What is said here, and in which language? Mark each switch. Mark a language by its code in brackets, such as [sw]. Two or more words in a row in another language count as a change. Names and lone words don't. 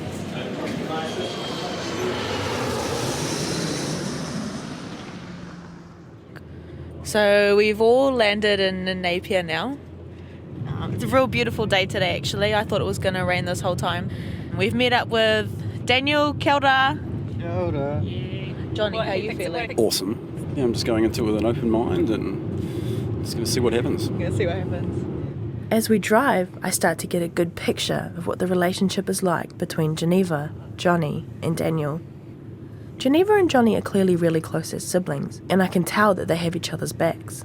[en] So we've all landed in Napier now. It's a real beautiful day today actually. I thought it was going to rain this whole time. We've met up with Daniel, [mi] kia ora. Kia ora. [en] Yeah. Johnny, how are you feeling? Awesome. Yeah, I'm just going into it with an open mind and just going to see what happens. As we drive, I start to get a good picture of what the relationship is like between Geneva, Johnny and Daniel. Geneva and Johnny are clearly really close as siblings, and I can tell that they have each other's backs.